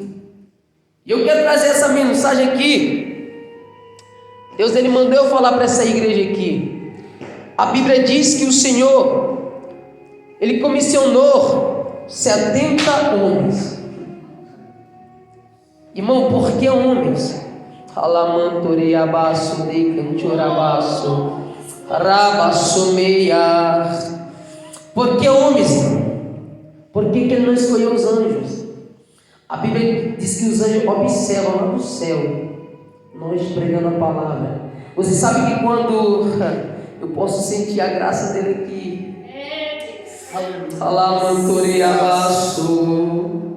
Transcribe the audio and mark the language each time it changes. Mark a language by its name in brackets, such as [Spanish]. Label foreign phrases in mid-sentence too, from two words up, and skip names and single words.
[Portuguese] E eu quero trazer essa mensagem aqui. Deus ele mandou eu falar para essa igreja aqui. A Bíblia diz que o Senhor ele comissionou 70 homens. Irmão, por que homens? Alamantorei abaço, dei cantorabaço, rabaço meia. Por que homens, irmão? Por que ele não escolheu os anjos? A Bíblia diz que os anjos observam lá do céu, nós pregando a palavra. Você sabe que quando eu posso sentir a graça dele aqui, alamantorei abaço,